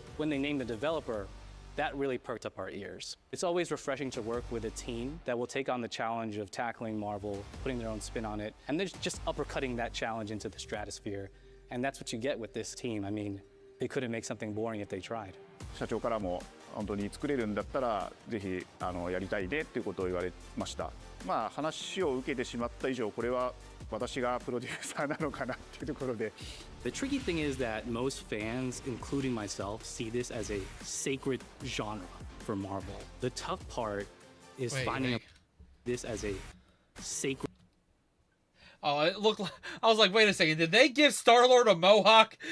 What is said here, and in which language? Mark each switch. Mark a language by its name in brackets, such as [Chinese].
[English] When they named the developer, that really perked up our ears. It's always refreshing to work with a team that will take on the challenge of tackling Marvel, putting their own spin on it, and then just uppercutting that challenge into the stratosphere. And that's what you get with this team. I mean, they couldn't make something boring if they tried. [Japanese] 社長からも本当に作れるんだったらぜひやりたいねっていうことを言われました。話を受けてしまった以上これは私がプロデューサーなのかなっていうところで。 [English] The tricky thing is that most fans, including myself, see this as a sacred genre for Marvel. The tough part is finding this as a sacred. Oh, it looked like, I was like, wait a second. Did they give Star-Lord a mohawk?